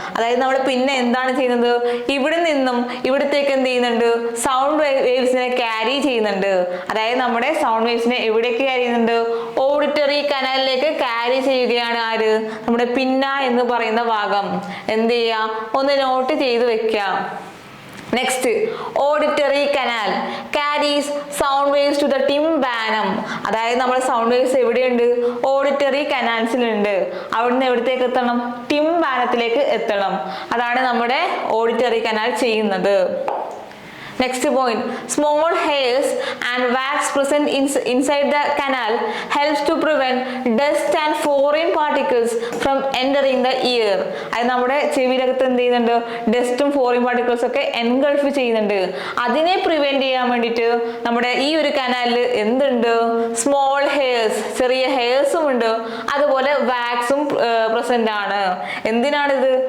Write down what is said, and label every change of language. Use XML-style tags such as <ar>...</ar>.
<ml>അതായത് നമ്മൾ പിന്നെ എന്താണ് ചെയ്യുന്നത്, ഇവിടെ നിന്നും ഇവിടത്തേക്ക് എന്ത് ചെയ്യുന്നുണ്ട്, സൗണ്ട് വേവ്സിനെ ക്യാരി ചെയ്യുന്നുണ്ട്. അതായത് നമ്മുടെ സൗണ്ട് വേവ്സിനെ എവിടേക്ക് ക്യാരി ചെയ്യുന്നുണ്ട്, ഓഡിറ്ററി കനാലിലേക്ക് ക്യാരി ചെയ്യുകയാണ്. ആര്? നമ്മുടെ പിന്ന എന്ന് പറയുന്ന ഭാഗം. എന്ത് ചെയ്യുക, ഒന്ന് നോട്ട് ചെയ്ത് വെക്കുക.</ml> <en>Next auditory canal carries sound waves to the tympanum.</en> <ml>അതായത് നമ്മുടെ സൗണ്ട് വേവ്സ് എവിടെയുണ്ട്, ഓഡിറ്ററി കനാൽസിലുണ്ട്. അവിടുന്ന് എവിടത്തേക്ക് എത്തണം, ടിംബാനത്തിലേക്ക് എത്തണം. അതാണ് നമ്മുടെ ഓഡിറ്ററി കനാൽ ചെയ്യുന്നത്.</ml> <en>Next point, small hairs and wax present inside the canal helps to prevent dust and foreign particles from entering the ear.</en> <ml>അത് നമ്മുടെ ചെവിയിലകത്ത് എന്ത് ചെയ്യുന്നുണ്ട്, ഡസ്റ്റും ഫോറിൻ പാർട്ടിക്കിൾസ് ഒക്കെ എൻഗൾഫ് ചെയ്യുന്നുണ്ട്. അതിനെ പ്രിവെന്റ് ചെയ്യാൻ വേണ്ടിയിട്ട് നമ്മുടെ ഈ ഒരു കനാലിൽ എന്തുണ്ട്, സ്മോൾ ഹെയർസ്, ചെറിയ ഹെയർസും ഉണ്ട്, അതുപോലെ വാക്സും പ്രസന്റ് ആണ്. എന്തിനാണിത്?</ml>